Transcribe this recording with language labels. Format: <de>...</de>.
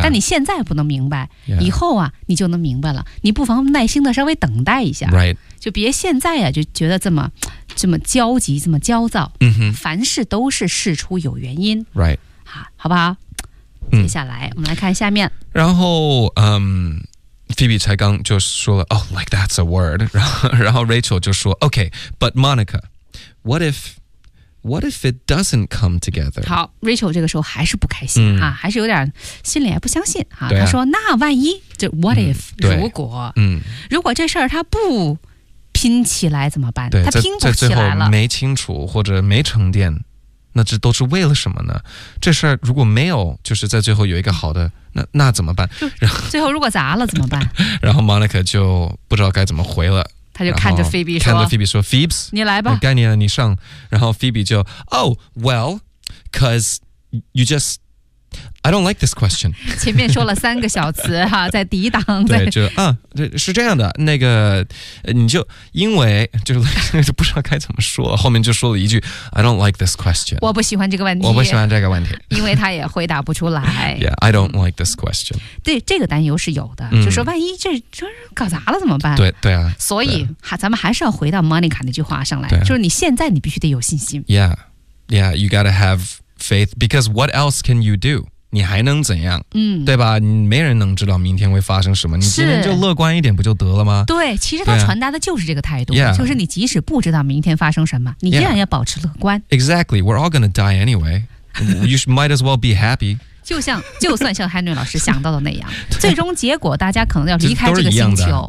<zh>但你现在不能明白， yeah, 以后啊，你就能明白了。你不妨耐心的稍微等待一下。</zh> <en>Right.</en> <zh>就别现在啊就觉得这么焦急，这么焦躁。凡事都是事出有原因。</zh> <en>Right.</en> <zh>好不好？接下来我们来看下面。然后 Phoebe 才刚就说了</zh> <en>Oh, like that's a word</en> <zh>然后 Rachel 就说</zh> <en>OK, but Monica, What if it doesn't come together?</en> <zh>好 ,Rachel 这个时候还是不开心、啊、还是有点心里也不相信、啊啊、他说那万一就</zh> <en>What if,、</en> <zh>嗯、如果、嗯、如果这事儿他不拼起来怎么办，对他拼不起来了。在最后没清楚或者没沉淀，那这都是为了什么呢？这事儿如果没有，就是在最后有一个好的，那怎么办？然后最后如果砸了怎么办？然后 Monica 就不知道该怎么回了。他就看着 Phoebe 说， Phoebe 你来吧，该你了，你上。</zh> <en>然后 Phoebe 就 Oh, well, cause you just I don't like this question.</en> <zh>前面说了三个小词、啊、在抵挡，对，就啊，是这样的，那个你就因为就不知道该怎么说，后面就说了一句</zh> <en>I don't like this question.</en> <zh>我不喜欢这个问题，我不喜欢这个问题，因为他也回答不出来。</zh> <en>Yeah, I don't like this question.</en> <zh>对，这个担忧是有的，就说万一这搞砸了怎么办？对对啊，所以咱们还是要回到 Monica 那句话上来，就是你现在你必须得有信心。</zh> <en>Yeah, yeah, you gotta have faith because what else can you do?</en> <zh>你还能怎样、嗯、对吧，没人能知道明天会发生什么，你今天就乐观一点不就得了吗？对，其实他传达的就是这个态度、</zh> <en>yeah.</en> <zh>就是你即使不知道明天发生什么你依然要保持乐观、</zh> <en>yeah. Exactly, we're all gonna die anyway. You might as well be happy.</en> <zh>就算像 Henry 老师想到的那样最终结果大家可能要离开这个星球，</zh>